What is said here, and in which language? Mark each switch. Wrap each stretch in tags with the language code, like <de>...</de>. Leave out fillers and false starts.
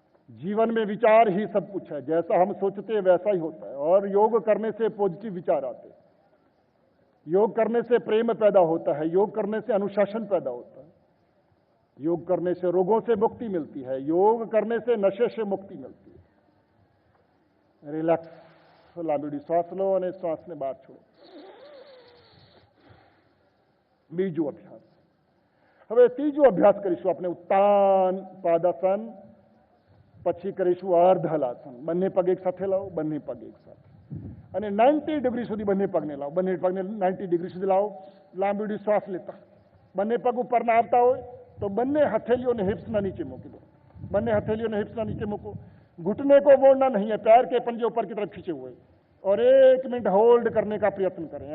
<hi>जीवन में विचार ही सब कुछ है. जैसा हम सोचते हैं वैसा ही होता है. और योग करने से पॉजिटिव विचार आते हैं. योग करने से प्रेम पैदा होता है. योग करने से अनुशासन पैदा होता है. योग करने से रोगों से मुक्ति मिलती है. योग करने से नशे से मुक्ति मिलती है. रिलैक्स.</hi> <gu>लांबी श्वास लो અને શ્વાસને બહાર છોડો. બીજો અભ્યાસ. હવે ત્રીજો અભ્યાસ કરીશું આપણે ઉત્તાન પાદાસન. પછી કરીશું અર્ધ હલાસન. બંને પગ એક સાથે લાવો. બંને પગ એક સાથે અને 90 ડિગ્રી સુધી બંને પગને લાવો. બંને પગને 90 ડિગ્રી સુધી લાવો. લાંબી શ્વાસ લેતા. બંને પગ ઉપર ના આવતા હોય તો બંને હથેલીઓને हिप्सના નીચે મૂકી દો. બંને હથેલીઓને हिप्सના નીચे મૂકો.</gu> <hi>घुटने को मोड़ना नहीं है. पैर के पंजे ऊपर की तरफ खींचे हुए और 1 मिनट होल्ड करने का प्रयत्न करें.</hi>